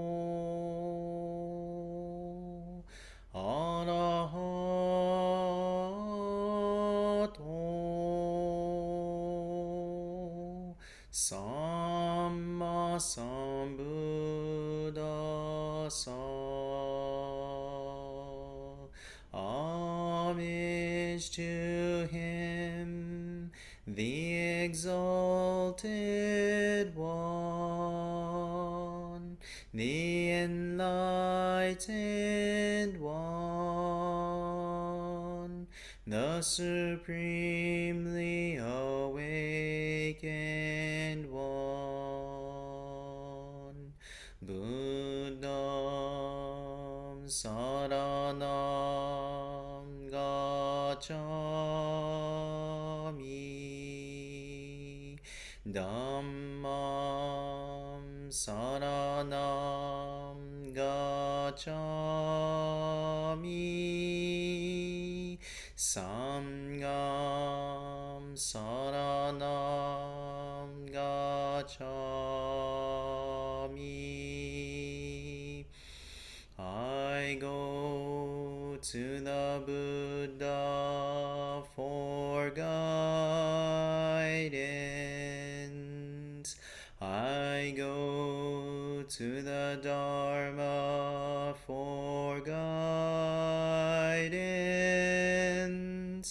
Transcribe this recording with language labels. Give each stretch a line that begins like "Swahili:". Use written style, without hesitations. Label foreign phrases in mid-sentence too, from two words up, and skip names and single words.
Pali: Arahato Samma Sambuddhassa
English: Homage to him, the exalted one, the enlightened one, the supremely awakened one,
Pali: Buddham Saranam Gacchami Dhammam Saranam Gacchami Sangham Saranam Gacchami
English: I go to the Buddha for guidance. I go to the Dharma for guidance.